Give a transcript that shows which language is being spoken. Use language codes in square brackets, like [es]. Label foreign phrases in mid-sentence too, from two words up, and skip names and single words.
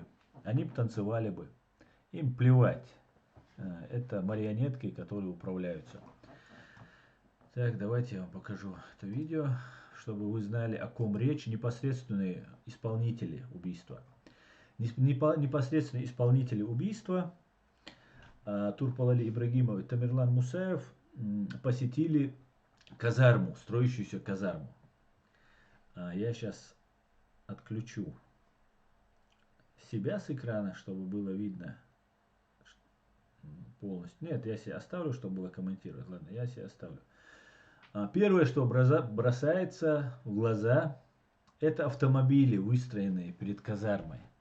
[ru] Они бы танцевали бы. Им плевать. Это марионетки, которые управляются. Так, давайте я вам покажу это видео, чтобы вы знали, о ком речь. Непосредственные исполнители убийства. Непосредственные исполнители убийства Турпал Али Ибрагимов и Темирлан Мусаев посетили казарму, строящуюся казарму. Я сейчас отключу себя с экрана, чтобы было видно полностью. Нет, я себе оставлю, чтобы было комментировать. Ладно, я себе оставлю. Первое, что бросается в глаза, это автомобили, выстроенные перед казармой.